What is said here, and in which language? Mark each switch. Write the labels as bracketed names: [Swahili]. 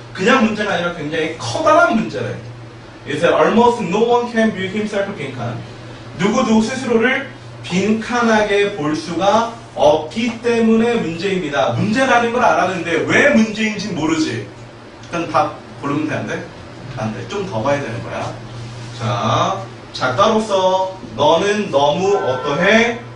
[Korean] 그냥 문제가 아니라 굉장히 커다란 문제래. [English] It's almost no one can view himself [Korean] 빈칸. 누구도 스스로를 빈칸하게 볼 수가 없기 때문에 문제입니다. 문제라는 걸 알았는데 왜 문제인지 모르지. 그럼 답 고르면 돼, 안 돼? 안 돼. 좀 더 봐야 되는 거야. 자, 작가로서 너는 너무 어떠해?